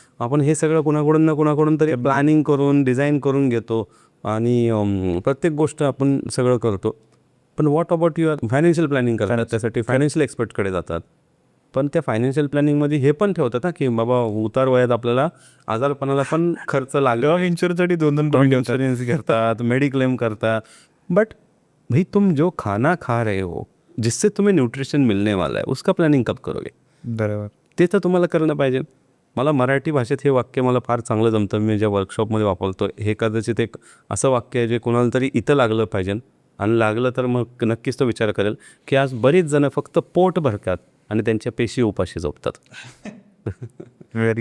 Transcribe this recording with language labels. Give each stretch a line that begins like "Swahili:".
Marathi: आपण हे सगळं कुणाकडून तरी प्लॅनिंग करून डिझाईन करून घेतो आणि प्रत्येक गोष्ट आपण सगळं करतो. पण
English: what about your
Marathi: financial planning करतात, त्यासाठी फायनान्शियल एक्सपर्टकडे जातात. पण त्या फायनान्शियल प्लॅनिंगमध्ये हे पण ठेवतात ना की बाबा उतार वयात आपल्याला आजारपणाला पण खर्च लागला, इन्शुरन्ससाठी 2 इन्शुरन्स करतात, मेडिक्लेम करतात.
Hindi: बट भाई तुम जो खाना खा रहे हो जिससे तुम्हें न्यूट्रिशन मिलने वाला है उसका प्लॅनिंग कब करोगे?
Marathi: बरोबर. ते तर तुम्हाला करणं पाहिजे. मला मराठी भाषेत हे वाक्य मला फार चांगलं जमतं, मी ज्या वर्कशॉपमध्ये वापरतो. हे कदाचित एक असं वाक्य आहे जे कोणाला तरी इथं लागलं पाहिजे, आणि लागलं तर मग नक्कीच तो विचार करेल की आज बरीच जणं फक्त पोट भरतात आणि त्यांच्या पेशी उपाशी झोपतात.